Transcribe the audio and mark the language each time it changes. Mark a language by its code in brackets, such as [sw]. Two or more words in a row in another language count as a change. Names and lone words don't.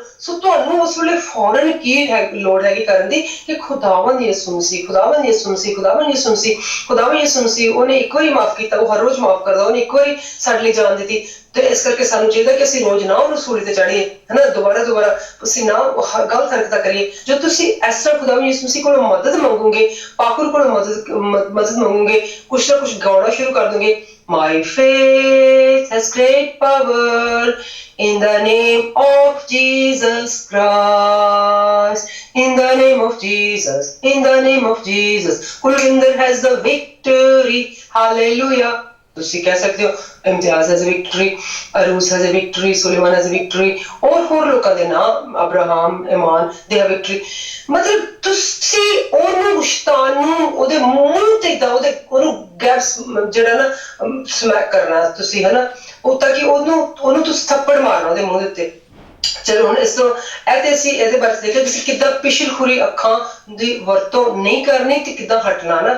[pa] ਸੋ ਤੁਹਾਨੂੰ ਉਸ ਵੇਲੇ ਫੌਰਨ ਕੀ ਲੋੜ ਹੈਗੀ ਕਰਨ ਦੀ ਕਿ ਖੁਦਾਵੰਦ ਯਿਸੂ ਮਸੀਹ, ਖੁਦਾਵੰਦ ਯਿਸੂ ਮਸੀਹ, ਖੁਦਾਵੰਦ ਯਿਸੂ ਮਸੀਹ, ਖੁਦਾਵੰਦ ਯਿਸੂ ਮਸੀਹ, ਉਹਨੇ ਇੱਕ ਵਾਰੀ ਮਾਫ ਕੀਤਾ, ਉਹ ਹਰ ਰੋਜ਼ ਮਾਫ ਕਰਦਾ, ਉਹਨੇ ਇੱਕ ਵਾਰੀ ਸਾਡੇ ਲਈ ਜਾਨ ਦਿੱਤੀ। ਤੇ ਇਸ ਕਰਕੇ ਸਾਨੂੰ ਚਾਹੀਦਾ ਕਿ ਅਸੀਂ ਰੋਜ਼ ਨਾ ਉਹਨੂੰ ਸੂਲੀ ਤੇ ਚੜੀਏ, ਹਨਾ, ਦੁਬਾਰਾ ਅਸੀਂ ਨਾ ਗਲਤ ਹਰਕਤਾਂ ਕਰੀਏ। ਜੋ ਤੁਸੀਂ ਇਸ ਤਰ੍ਹਾਂ ਖੁਦਾਵੰਦ ਯਿਸੂ ਮਸੀਹ ਕੋਲੋਂ ਮਦਦ ਮੰਗੋਗੇ, ਪਾਕੁਰ ਕੋਲੋਂ ਮਦਦ ਮੰਗੋਗੇ, ਕੁਛ ਨਾ ਕੁਛ ਗਾਉਣਾ ਸ਼ੁਰੂ ਕਰ ਦੋਗੇ। [en] My faith has great power in the name of Jesus Christ, in the name of Jesus, in the name of Jesus. Kulvinder has the victory, hallelujah. [pa] ਤੁਸੀਂ ਕਹਿ ਸਕਦੇ ਹੋ [en] ਇਮਤਿਆਜ਼ has a victory, ਅਰੂਸ has a victory, ਸੁਲੇਮਾਨ has a victory, [pa] ਹੋਰ ਲੋਕਾਂ ਦੇ ਨਾਮ, ਅਬਰਾਹਮ, ਇਮਾਨ, [en] they have victory। [pa] ਮਤਲਬ ਤੁਸੀਂ ਉਹਨੂੰ ਸ਼ੈਤਾਨ ਨੂੰ ਉਹਦੇ ਮੂੰਹ ਤੇ ਏਦਾਂ ਉਹਨੂੰ ਗੈਸ ਜਿਹੜਾ ਨਾ ਸਮੈਕ ਕਰਨਾ ਤੁਸੀਂ, ਹਨਾ, ਉਹ ਤਾਂ ਕਿ ਉਹਨੂੰ ਤੁਸੀਂ ਥੱਪੜ ਮਾਰਨਾ ਉਹਦੇ ਮੂੰਹ ਦੇ ਉੱਤੇ। ਚਲੋ ਹੁਣ ਇਸ ਤੋਂ ਇਹ ਤੇ ਅਸੀਂ ਇਹਦੇ ਬਾਰੇ ਦੇਖਿਆ ਤੁਸੀਂ ਕਿੱਦਾਂ ਪਿਛਲਖੋਰੀ ਅੱਖਾਂ ਦੀ ਵਰਤੋਂ ਨਹੀਂ ਕਰਨੀ ਤੇ ਕਿੱਦਾਂ ਹਟਣਾ ਨਾ।